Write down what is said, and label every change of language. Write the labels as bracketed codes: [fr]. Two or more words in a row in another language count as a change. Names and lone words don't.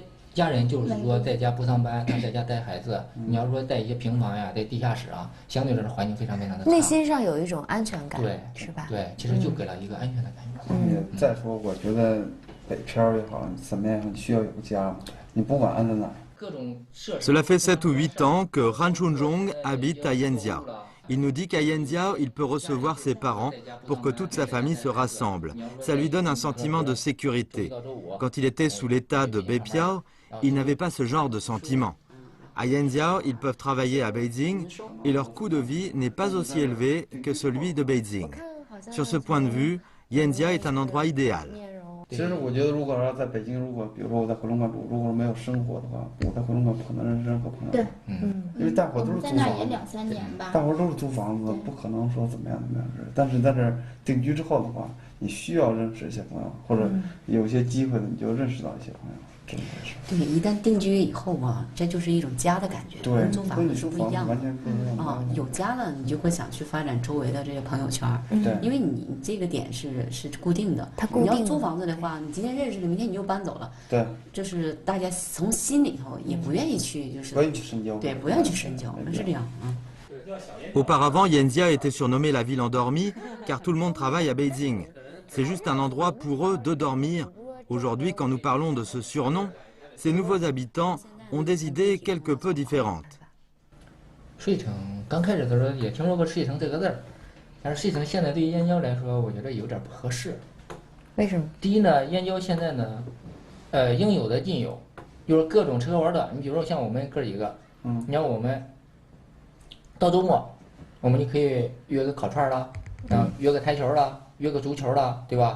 [zh] 家人就是说在家不上班，他在家带孩子。你要说在一些平房呀，在地下室啊，相对来说环境非常的差。内心上有一种安全感，对，是吧？对，其实就给了一个安全的感觉。再说，我觉得北漂也好，怎么样，你需要有个家嘛。你不管安在哪儿。 [fr] Cela fait 7 ou 8 ans que Han Chunjong habite à Yanjiao. Il nous dit qu'à Yanjiao, il peut recevoir ses parents pour que toute sa famille se rassemble. Ça lui donne un sentiment de sécurité. Quand il était sous l'état de Beipiao, il n'avait pas ce genre de sentiment. À Yanjiao, ils peuvent travailler à Beijing et leur coût de vie n'est pas aussi élevé que celui de Beijing. Sur ce point de vue, Yanjiao est un endroit idéal. [zh] 其实我觉得，如果说在北京，如果比如说我在回龙观住，如果没有生活的话，我在回龙观不可能认识任何朋友。对，因为大伙都是租房子，在那也2、3年吧。大伙都是租房子，不可能说怎么样。但是在这儿定居之后的话，你需要认识一些朋友，或者有一些机会你就认识到一些朋友。对，一旦定居以后啊，这就是一种家的感觉，跟租房子是不一样的。啊，有家了，你就会想去发展周围的这些朋友圈。对，因为你这个点是固定的。它固定。你要租房子的话，你今天认识了，明天你就搬走了。对。就是大家从心里头也不愿意去，就是。不愿意去深交。对，不愿意去深交，是这样啊。 [fr] Auparavant, Yanjiao était surnommée la ville endormie car tout le monde travaille à Beijing. C'est juste un endroit pour eux de dormir. Aujourd'hui, quand nous parlons de ce surnom, ces nouveaux habitants ont des idées quelque peu différentes. [zh] 睡城刚开始的时候也听说过睡城这个字儿，但是睡城现在对于燕郊来说，我觉得有点不合适。为什么？第一呢，燕郊现在呢，应有的尽有，就是各种吃喝玩乐。你比如说像我们哥几个，你看我们到周末，我们就可以约个烤串了，约个台球了，约个足球了，对吧？